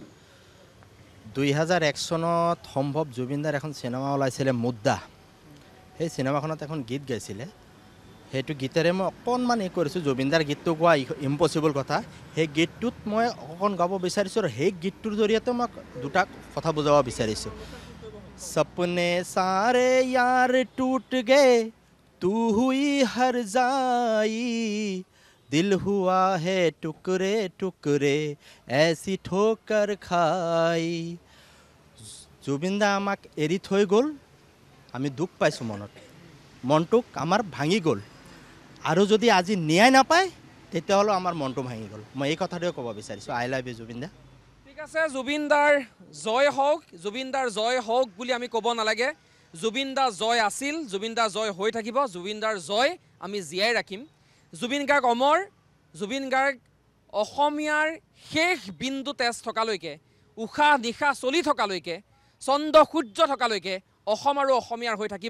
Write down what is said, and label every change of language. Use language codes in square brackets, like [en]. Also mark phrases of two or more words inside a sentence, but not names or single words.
[as] 2001 চনত সম্ভৱ জুবিনদাৰ এখন চিনেমা ওলাইছিলে মুদ্দা সেই চিনেমাখনত এখন গীত গাইছিলে সেইটো গীতেৰে মই অকণমান কৰিছোঁ জুবিনদাৰ গীতটো গোৱা ইম্পচিবল কথা সেই গীতটোত মই অকণ গাব বিচাৰিছোঁ আৰু সেই গীতটোৰ জৰিয়তে মই দুটা কথা বুজাব বিচাৰিছোঁ সপনে সাৰে [hi] यार टूट गए तू हुई हर जाई दिल हुआ है टुकड़े टुकड़े ऐसी ठोकर खाई [as] জুবিনদা আমাক এৰি থৈ গ'ল আমি দুখ পাইছোঁ মনটোক আমাৰ ভাঙি গ'ল আৰু যদি আজি ন্যায় নাপায় তেতিয়াহ'লে আমাৰ মনটো ভাঙি গ'ল মই এই কথাটোৱে ক'ব বিচাৰিছোঁ [en] I love you [as] জুবিনদা ঠিক আছে জুবিনদাৰ জয় হওক বুলি আমি ক'ব নালাগে জুবিনদা জয় আছিল জুবিনদা জয় হৈ থাকিব জুবিনদাৰ জয় আমি জীয়াই ৰাখিম জুবিন গাৰ্গ অমৰ জুবিন গাৰ্গ অসমীয়াৰ শেষ বিন্দু তেজ থকালৈকে, উশাহ নিশাহ চলি থকালৈকে, চন্দ্ৰ সূৰ্য থকালৈকে অসম আৰু অসমীয়াৰ হৈ থাকিব।